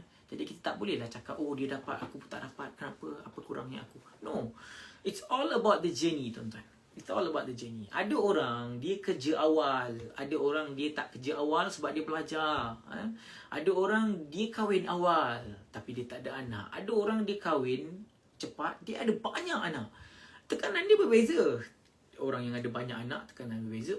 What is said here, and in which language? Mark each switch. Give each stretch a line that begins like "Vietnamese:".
Malay: Jadi kita tak bolehlah cakap, oh dia dapat, aku pun tak dapat, kenapa, apa kurangnya aku.
English: No, it's all about the journey, tuan-tuan. It's all about the journey.
Malay: Ada orang dia kerja awal, ada orang dia tak kerja awal sebab dia belajar. Ada orang dia kahwin awal tapi dia tak ada anak. Ada orang dia kahwin cepat, dia ada banyak anak. Tekanan dia berbeza. Orang yang ada banyak anak, tekanan berbeza.